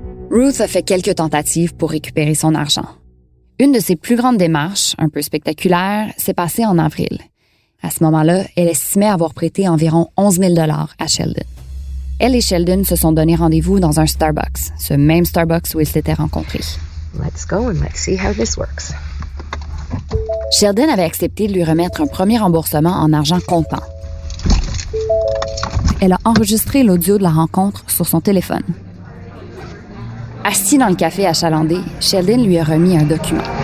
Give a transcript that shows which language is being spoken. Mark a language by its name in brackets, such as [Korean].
[French] Ruth a fait quelques tentatives pour récupérer son argent. Une de ses plus grandes démarches, un peu spectaculaire, s'est passée en avril. À ce moment-là, elle estimait avoir prêté environ 11 000 $ à Sheldon. Elle et Sheldon se sont donné rendez-vous dans un Starbucks, ce même Starbucks où ils s'étaient rencontrés. [English] Let's go and let's see how this works. [French] Sheldon avait accepté de lui remettre un premier remboursement en argent comptant. Elle a enregistré l'audio de la rencontre sur son téléphone. Assis dans le café achalandé, Sheldon lui a remis un document.